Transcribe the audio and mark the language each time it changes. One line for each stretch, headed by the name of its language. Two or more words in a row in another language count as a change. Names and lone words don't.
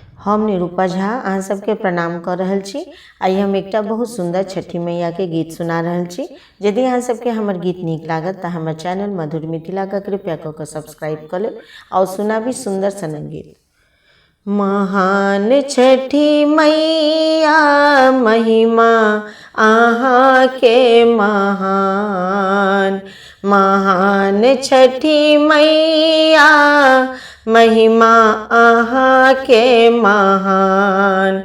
Maithili: हम निरूपा झा अहाँ सबके प्रणाम कर रहल छी। आइ हम एकटा बहुत सुंदर छठी मैया के गीत सुना रहल छी। यदि अहाँ सबके हमर गीत नीक लागत तऽ हमर चैनल मधुर मिथिला के कृपया कऽ के सब्सक्राइब कर लेब और सुनाबी सुंदर सन गीत। महान छठी मैया महिमा आहाँ के महान, महान छठी मैया महिमा आहाँ के महान।